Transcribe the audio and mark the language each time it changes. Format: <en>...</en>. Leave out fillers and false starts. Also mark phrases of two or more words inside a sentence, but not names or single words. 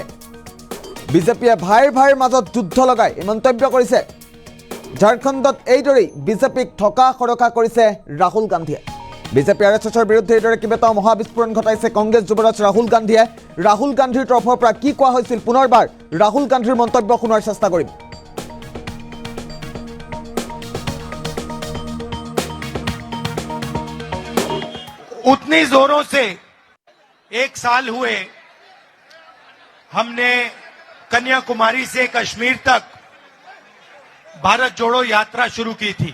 <as>বিজেপিয়ে ভাইৰ মাজত যুদ্ধ লগাই এই মন্তব্য কৰিছে। ঝাৰখণ্ডত এইদৰেই বিজেপিক ঠকা সৰকা কৰিছে ৰাহুল গান্ধীয়ে। বিজেপি আৰএছএছৰ বিৰুদ্ধে এইদৰে কেইবাটাও মহাবিস্ফোৰণ ঘটাইছে কংগ্ৰেছ যুৱৰাজ ৰাহুল গান্ধীয়ে। ৰাহুল গান্ধীৰ তৰফৰ পৰা কি কোৱা হৈছিল, পুনৰবাৰ ৰাহুল গান্ধীৰ মন্তব্য শুনাৰ চেষ্টা কৰিম।</as> <hi>उतनी जोरों से एक साल हुए हमने कन्याकुमारी से कश्मीर तक भारत जोड़ो यात्रा शुरू की थी।</hi>